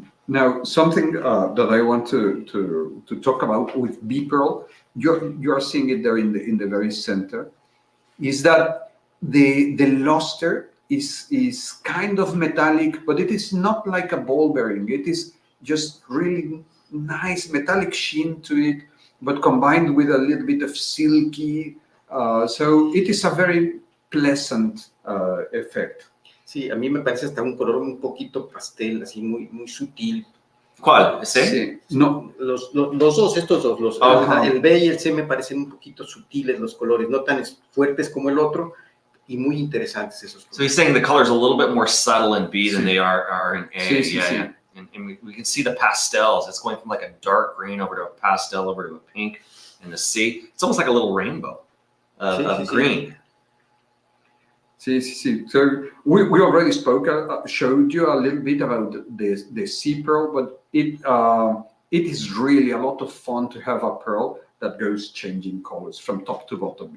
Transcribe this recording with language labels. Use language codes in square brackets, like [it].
[en] Now, something that I want to talk about with B pearl, you're seeing it there in the very center, is that the luster is kind of metallic, but it is not like a ball bearing. It is just really nice metallic sheen to it, but combined with a little bit of silky. So it is a very pleasant effect. [es] Sí, a mí me parece hasta un color un poquito pastel, así muy sutil. ¿Cuál? ¿Ese? Sí. No. Los dos, estos dos, el B y el C me parecen un poquito sutiles los colores, no tan fuertes como el otro, y muy interesantes esos colores. [en] So he's saying the color's a little bit more subtle in B than they are in A. Yeah. And we can see the pastels. It's going from like a dark green over to a pastel over to a pink in the C. It's almost like a little rainbow of green. [es] Sí. [en] So we already showed you a little bit about the sea pearl, but it is really a lot of fun to have a pearl that goes changing colors from top to bottom.